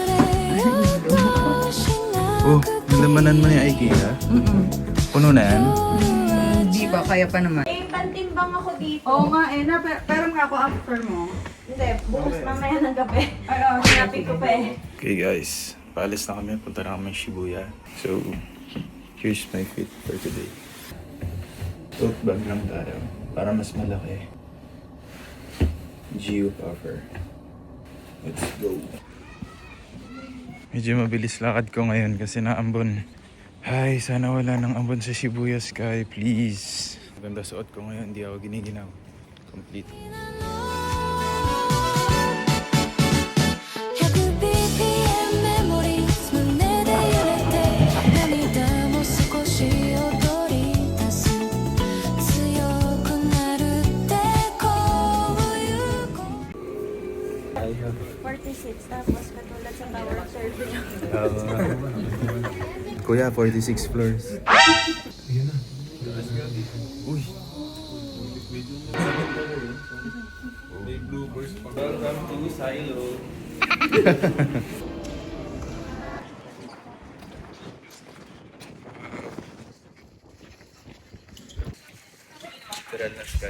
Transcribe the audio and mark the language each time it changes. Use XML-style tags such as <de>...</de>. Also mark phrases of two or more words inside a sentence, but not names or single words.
<tl>Oh, nilamanan mo yung IKEA? Puno na yan? Di ba? Kaya pa naman. Eh, pantimbang ako dito. Oo nga, na, pero nga ako after mo. Hindi, bukas mamaya ng gabi. Sinabi ko pa eh. Okay guys, paalis na kami. Punta na kami Shibuya.</tl> <en>So, here's my fit for today.</en> <tl>Tote bag lang tayo. Para mas malaki.</tl> <en>Geo Puffer. Let's go.</en> <tl>Medyo mabilis lakad ko ngayon kasi naambon. Ay, sana wala nang ambon sa Shibuya Sky, please. Maganda suot ko ngayon, hindi ako giniginaw. Complete.</tl> <ja>100bpm メモリー胸で揺れて涙も少し踊り出す強くなるってこういうこと</ja> <en>I have</en> <tl>46 tapos katulad sa tower survey Kuya, 46 floors. Ayan na. Uy. May bloopers pa.</tl> <en>Welcome to Silo.</en> <tl>Literal na sky.</tl>